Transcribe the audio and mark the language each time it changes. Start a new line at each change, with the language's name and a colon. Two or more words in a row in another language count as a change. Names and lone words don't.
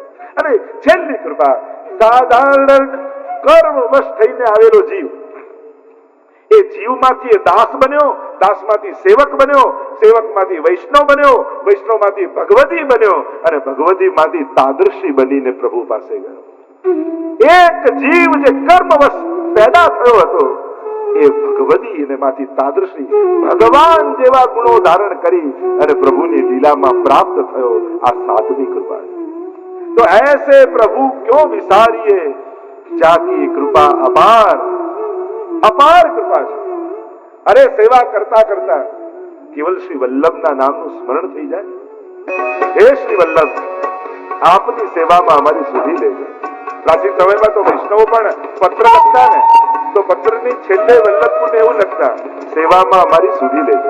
Gujarati: અને છેલ્લી કૃપા, સાધારણ કર્મવશ થઈને આવેલો જીવ, એ જીવમાંથી એ દાસ બન્યો, દાસમાંથી સેવક બન્યો, સેવકમાંથી વૈષ્ણવ બન્યો, વૈષ્ણવમાંથી ભગવદી બન્યો, અને ભગવદીમાંથી તાદર્શી બનીને પ્રભુ પાસે ગયો. એક જીવ જે કર્મવશ પેદા થયો હતો એ ભગવદી અને માંથી તાદર્શી ભગવાન જેવા ગુણો ધારણ કરી અને પ્રભુની લીલામાં પ્રાપ્ત થયો. આ સાતમી કૃપા. તો
Hindi: ऐसे प्रभु क्यों विसारिए, जाकी कृपा अपार,
Gujarati: અપાર કૃપા છે. અરે સેવા કરતા કરતા કેવલ શ્રી વલ્લભના નામનું સ્મરણ થઈ જાય. હે શ્રી વલ્લભ, આપની સેવામાં અમારી સુધી લેજો. પ્રાચીન સમયમાં તો વૈષ્ણવો પણ પત્ર લખતા ને, તો પત્રની છેલ્લે વલ્લભને એવું લખતા, સેવામાં અમારી સુધી લેજો.